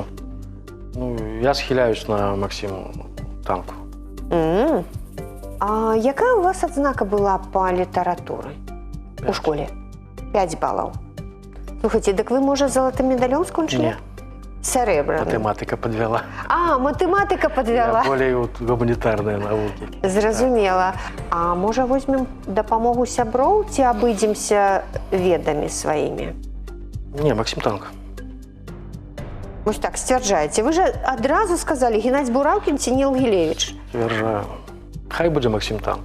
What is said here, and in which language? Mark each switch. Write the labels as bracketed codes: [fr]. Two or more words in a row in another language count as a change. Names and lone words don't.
[be] Ну, я схіляюсь на Максиму Танку. А якая у вас адзнака была па літаратуры у школе? 5 балаў. Слухайте, дык вы, можа, залатым медалём скончылі? Не, Сярэбраны. [ru] математика подвела. [be] А, матэматыка падвяла. [ru] Я более вот гуманитарные науки. [be] Зразумела. А можа, возьмем дапамогу сяброў ці абыдземся ведамі сваімі? Не, Максим Танк. Вось так сцвярджаеце. Вы же адразу сказалі Геннадзь Бураўкін ці не Ілгілевіч. Твержаю. Хай будзе Максим Танк.